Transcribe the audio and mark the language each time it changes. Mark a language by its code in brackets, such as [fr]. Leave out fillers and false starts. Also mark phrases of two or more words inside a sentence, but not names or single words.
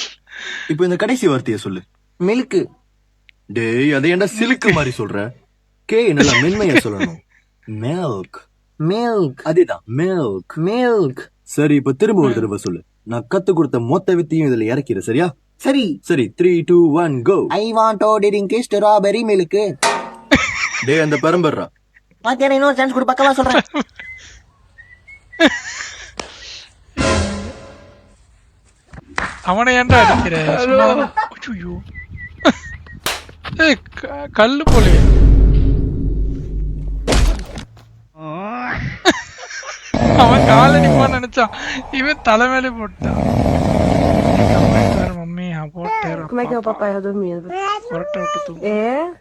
[ta] இப்போ இந்த கடைசி வார்த்தையை சொல்லு. மில்க். டேய், அதை ஏன்டா சிலுக்கு மாதிரி சொல்ற? கே நல்லா மென்மையா சொல்லணும். மில்க். அதேதான், மில்க். சரி, இப்ப திரும்ப ஒரு தடவை சொல்லு. நான் கத்து கொடுத்த மொத்த வித்தையும் இதுல இறக்கிற, சரியா? சரி. 3, 2, 1 go. [en] I want to drink strawberry milk. [ta] டேய், அந்த பெரம்பர்ரா. மாத்தியாரே இன்னொரு சான்ஸ் கொடு, பக்கவா சொல்றேன். அவனை ஏன்டா அடிக்கிற? ஐயோ, ஏய் கல்லு போலே. அவன் காலடிப்பான்னு நினைச்சான், இவன் தலைமையில போட்டான். மம்மி போட்டேன். [pt] Como é que é o papai ia dormindo? [ta] புரட்ட விட்டு தூங்கு. [pt] É?